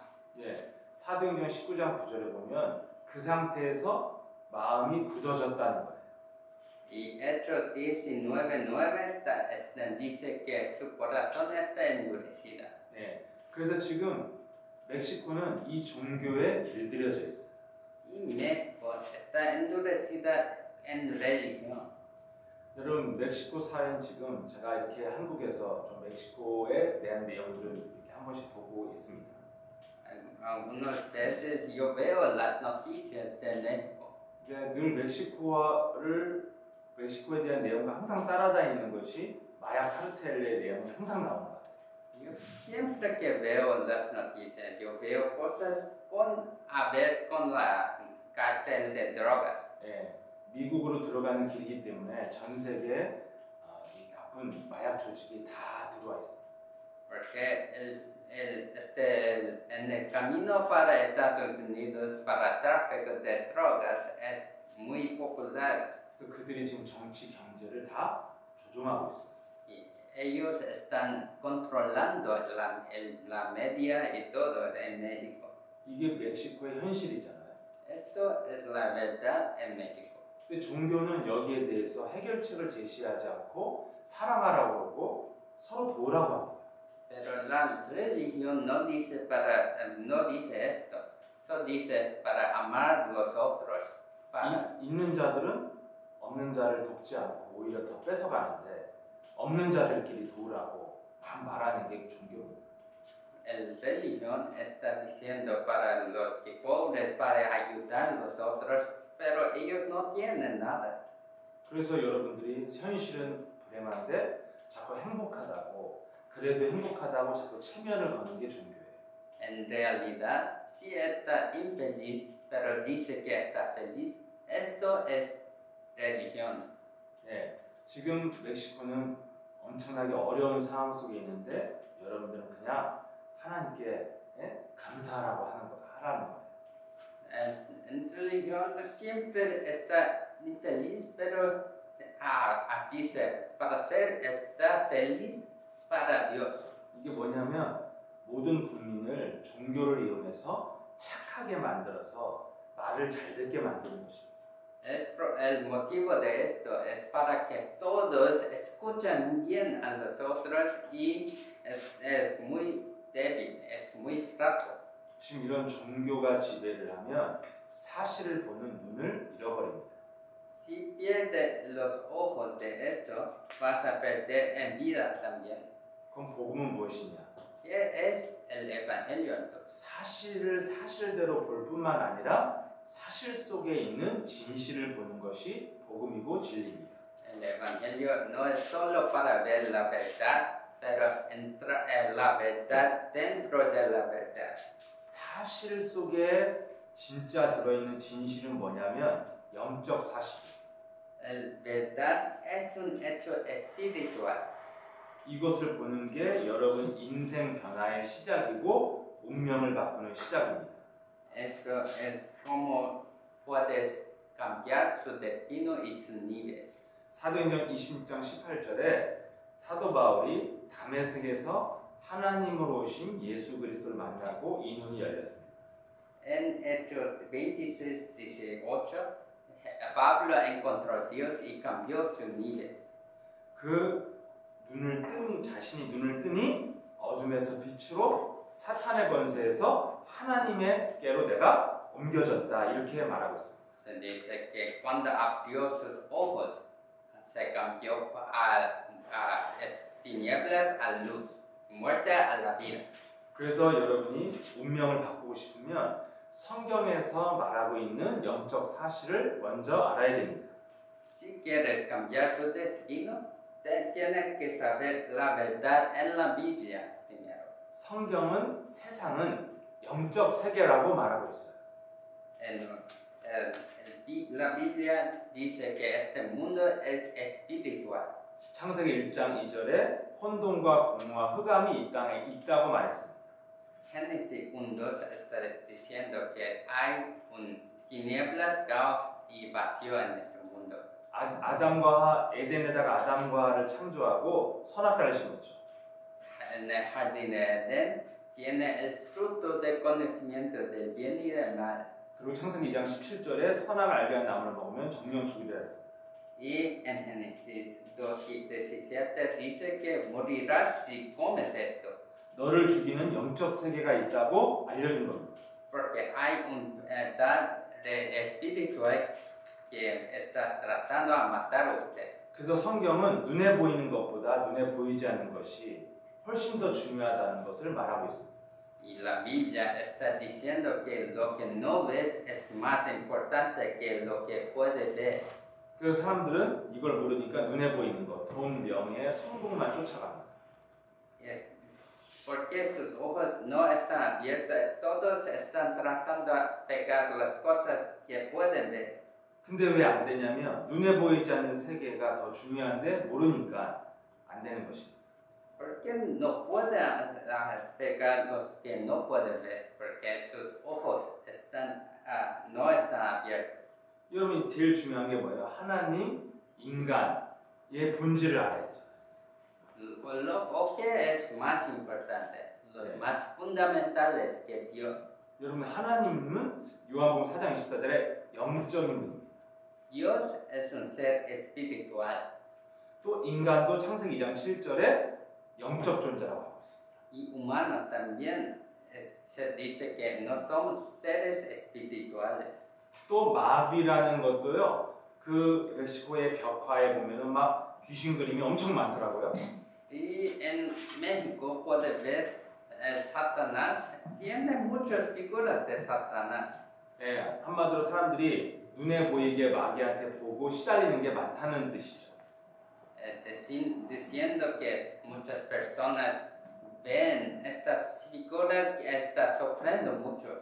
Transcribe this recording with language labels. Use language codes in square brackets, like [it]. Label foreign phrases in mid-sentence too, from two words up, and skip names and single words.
[ko] 예, 사도행전 19장 9절에 보면 그 상태에서 마음이 굳어졌다는 거예요. [es] Y Hechos 19:9 dice que su corazón está endurecida. [ko] 예, 그래서 지금 멕시코는 이 종교에 길들여져 있어요. [es] Y México está endurecida en religión. [ko] 여러분 멕시코 사회는 지금 제가 이렇게 한국에서 좀 멕시코에 대한 내용들을 이렇게 한 번씩 보고 있습니다. [es] Algunas veces yo veo las noticias de México. [ko] 늘 멕시코에 대한 내용과 항상 따라다니는 것이 마약 카르텔의 내용이 항상 나오는 것 같아요. [es] Yo siempre que veo las noticias, yo veo cosas a ver con la cartel de drogas. [ko] 예, 미국으로 들어가는 길이기 때문에 전 세계 이 나쁜 마약 조직이 다 들어와 있어요. [es] Porque en el camino para Estados Unidos para tráfico de drogas es muy popular. [ko] 그래서 그들이 지금 정치 경제를 다 조종하고 있어요. [es] Y ellos están controlando la media y todo en México. [ko] 이게 멕시코의 현실이잖아요. [es] Esto es la verdad en México. [ko] 근데 종교는 여기에 대해서 해결책을 제시하지 않고 사랑하라고 그러고 서로 도우라고 합니다. [es] Pero la religión no dice esto, solo dice para amar a los otros. [ko] 있는 자들은 없는 자를 돕지 않고 오히려 더 뺏어가는데 없는 자들끼리 도우라고 막 말하는 게 종교입니다. [es] El religión está diciendo para los que pobres para ayudar a los otros, pero ellos no tienen nada. [ko] 그래서 여러분들이 현실은 불행한데 자꾸 행복하다고 그래도 행복하다고 자꾸 체면을 거는 게 종교예요. [es] En realidad, sí está infeliz, pero dice que está feliz. Esto es religión. [ko] 예, 지금 멕시코는 엄청나게 어려운 상황 속에 있는데 여러분들은 그냥 하나님께 감사하라고 하라는 거예요. [es] En religión siempre está infeliz, pero dice, para ser está feliz para Dios. [ko] 이게 뭐냐면 모든 국민을 종교를 이용해서 착하게 만들어서 말을 잘 듣게 만드는 것입니다. [es] El motivo de esto es para que todos escuchen bien a nosotros y es muy débil, es muy frágil. [ko] 지금 이런 종교가 지배를 하면 사실을 보는 눈을 잃어버립니다. [es] Si pierdes los ojos de esto, vas a perder en vida también. [ko] 그럼 복음은 무엇이냐? [es] ¿Qué es el evangelio entonces? [ko] 사실을 사실대로 볼 뿐만 아니라 사실 속에 있는 진실을 보는 것이 복음이고 진리입니다. [es] El evangelio no es solo para ver la verdad, pero la verdad dentro de la verdad. [ko] 사실 속에 진짜 들어있는 진실은 뭐냐면 영적 사실. [es] El verdad es un hecho espiritual. [ko] 이것을 보는 게 여러분 인생 변화의 시작이고 운명을 바꾸는 시작입니다. [es] Esto es como puedes cambiar su destino y su nivel. [ko] 사도행전 26장 18절에 사도 바울이 다메섹에서 하나님으로 오신 예수 그리스도를 만나고 이 눈이 열렸습니다. [es] En Hechos 26, 18, Pablo encontró a Dios y cambió su nivel. [ko] 그 자신이 눈을 뜨니 어둠에서 빛으로 사탄의 권세에서 하나님의께로 내가 옮겨졌다 이렇게 말하고 있습니다. [es] Se dice que cuando abrió sus ojos se cambió a tinieblas a luz, muerte a la vida. [ko] 그래서 여러분이 운명을 바꾸고 싶으면 성경에서 말하고 있는 영적 사실을 먼저 알아야 됩니다. [es] Si quieres cambiar su destino, tienes que saber la verdad en la Biblia primero. [ko] 성경은 세상은 영적 세계라고 말하고 있어요. [es] La Biblia dice que este mundo es espiritual. [ko] 창세기 1장 2절에 혼돈과 공허와 흑암이 이 땅에 있다고 말했습니다. [es] Génesis 1:2 está diciendo que hay tinieblas, caos y vacío en este mundo. [ko] 에덴에다가 아담과 하와를 창조하고 선악과를 심었죠. [es] En el jardín de Edén tiene el fruto del conocimiento del bien y del mal. [ko] 그리고 창세기 2장 17절에 선악을 알게 한 나무를 먹으면 정령 죽이라 했습니다. [es] Y en Génesis 2:17 dice que morirás si comes esto. [ko] 너를 죽이는 영적 세계가 있다고 알려준 겁니다. [es] Porque hay un verdad espiritual que está tratando a matar a usted. [ko] 그래서 성경은 눈에 보이는 것보다 눈에 보이지 않는 것이 훨씬 더 중요하다는 것을 말하고 있습니다. [es] Y la Biblia está diciendo que lo que no ves es más importante que lo que puedes ver. [ko] 그래서 사람들은 이걸 모르니까 눈에 보이는 것, 돈, 명예, 성공만 쫓아갑니다. [es] Porque sus ojos no están abiertos, todos están tratando a pegar las cosas que pueden ver. [ko] 근데 왜 안 되냐면 눈에 보이지 않는 세계가 더 중요한데 모르니까 안 되는 것입니다. [es] Porque no pueden pegar los que no pueden ver, porque sus ojos no están abiertos. [ko] 여러분이 제일 중요한 게 뭐예요? 하나님, 인간의 본질을 알아야죠. [es] Lo que es más importante, los más fundamentales que Dios. [ko] 여러분 하나님은 요한복음 4장 24절에 영적인 분입니다. [es] Dios es un ser espiritual. [ko] 또 인간도 창세기 2장 7절에 영적 존재라고 하고 있습니다. [es] Y humanos también se dice que no somos seres espirituales. [ko] 또 마귀라는 것도요. 그 멕시코의 벽화에 보면은 막 귀신 그림이 엄청 많더라고요. [es] Y en México puede ver Satanás, tiene muchas figuras de Satanás. [ko] 네, 한마디로 사람들이 눈에 보이게 마귀한테 보고 시달리는 게 많다는 뜻이죠. [es] Diciendo que muchas personas ven estas figuras y están sufriendo mucho.